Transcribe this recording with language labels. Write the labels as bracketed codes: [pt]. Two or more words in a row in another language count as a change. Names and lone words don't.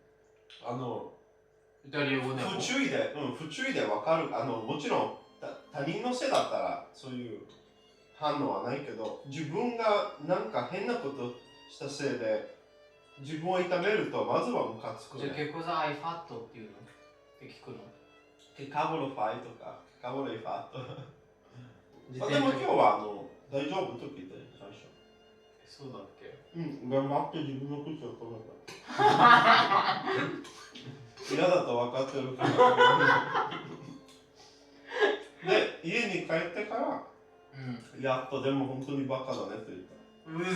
[ja] イタリア語でも不注意でわかる。もちろん他人のせいだったらそういう反応はないけど、自分がなんか変なことしたせいで自分を痛めるとまずはムカつくね。じゃあ結構さ、 [it] hai fatto [ja] っていうのって聞くの？ [it] che cavolo fai とか、che cavolo hai fatto でも [ja] 今日は大丈夫と聞いたよ、最初。そうだっけ？頑張って自分の靴を止めた。嫌だと分かってるから。で、家に帰ってから、やっとでも本当にバカだねって言った。